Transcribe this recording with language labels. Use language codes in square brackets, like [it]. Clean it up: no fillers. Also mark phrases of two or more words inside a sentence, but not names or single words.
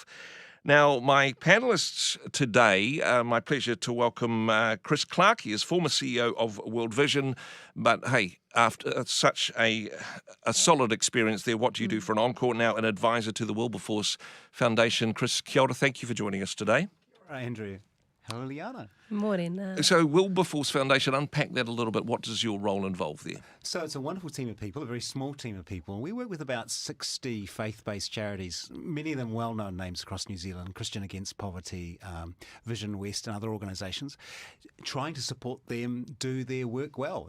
[en] Now, my panellists today, my pleasure to welcome Chris Clarke. He is former CEO of World Vision, but hey, after such a solid experience there, what do you do for an encore? Now, an advisor to the Wilberforce Foundation. [mi] Chris, kia ora, [en] thank you for joining us today. All right, Andrew. Hello, Liana. Morena. So, Wilberforce Foundation, unpack that a little bit. What does your role involve there? So it's a wonderful team of people, a very small team of people. We work with about 60 faith-based charities, many of them well-known names across New Zealand, Christian Against Poverty, VisionWest and other organisations, trying to support them do their work well.